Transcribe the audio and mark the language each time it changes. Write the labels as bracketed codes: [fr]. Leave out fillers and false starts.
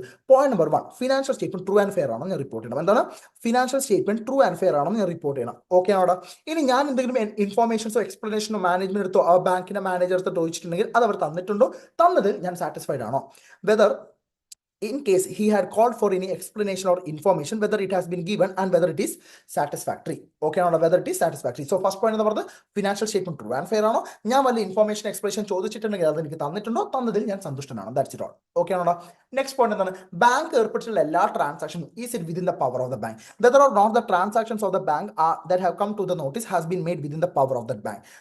[ml] Point number 1, financial statement true and fair ആണോ ഞാൻ report ചെയ്യണം. എന്താണ്? Financial statement true and fair ആണോ ഞാൻ റിപ്പോർട്ട് ചെയ്യണം. ഓക്കെ ആണോ? ഇനി ഞാൻ എന്തെങ്കിലും ഇൻഫോർമേഷൻസോ എക്സ്പ്ലനേഷനോ മാനേജ്മെന്റ് എടുത്തോ ആ ബാങ്കിന്റെ മാനേജർ എടുത്തോ ചോദിച്ചിട്ടുണ്ടെങ്കിൽ അത് അവർ തന്നിട്ടുണ്ടോ? തന്നത് ഞാൻ സാറ്റിസ്ഫൈഡ് ആണോ? Whether [en] in case he had called for any explanation or information, whether it has been given and whether it is satisfactory. Okay, or whether it is satisfactory. So first point [ml] എന്ന് പറയുന്നത് financial statement true and fair ആണോ, ഞാൻ വല്ല information explanation ചോദിച്ചിട്ടുണ്ടെങ്കിൽ അത് എനിക്ക് തന്നിട്ടുണ്ടോ, തന്നതിൽ ഞാൻ സന്തുഷ്ടനാണ്. [en] That's it all. [ml] ഓക്കെ ആണോ? നെക്സ്റ്റ് പോയിന്റ് എന്താണ്, ബാങ്ക് ഏർപ്പെട്ടിട്ടുള്ള എല്ലാ ട്രാൻസാക്ഷനും [en] Is it within the power of the bank, whether or not the transactions of the bank that have come to the notice has been made within the power of the bank.